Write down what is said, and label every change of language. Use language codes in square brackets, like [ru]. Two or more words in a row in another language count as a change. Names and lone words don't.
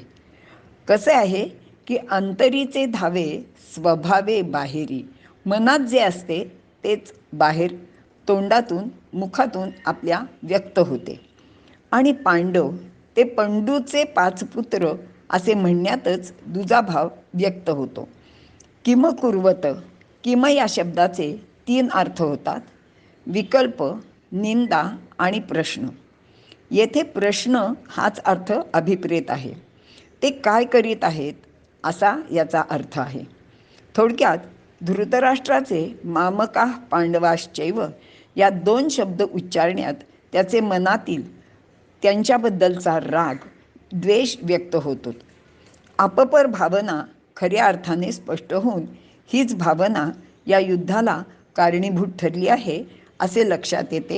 [mr] कसे आहे की अंतरीचे धावे स्वभावे बाहेरी. मनात जे असते तेच बाहेर तोंडातून मुखातून आपल्या व्यक्त होते. आणि पांडव ते पंडूचे 5 पुत्र असे म्हणण्यातच दुजाभाव व्यक्त होतो. [sa] किम कुर्वत. [mr] किम या शब्दाचे 3 अर्थ होतात: विकल्प, निंदा आणि प्रश्न. येथे प्रश्न हाच अर्थ अभिप्रेत आहे. ते काय करीत आहेत असा याचा अर्थ आहे. थोडक्यात धृतराष्ट्राचे [sa] मामकाः पांडवाश्चैव [mr] या 2 शब्द उच्चारण्यात त्याचे मनातील त्यांच्याबद्दलचा राग, द्वेष व्यक्त होतो. अपपर भावना खऱ्या अर्थाने स्पष्ट होऊन हीच भावना या युद्धाला कारणीभूत ठरली आहे असे लक्षात येते.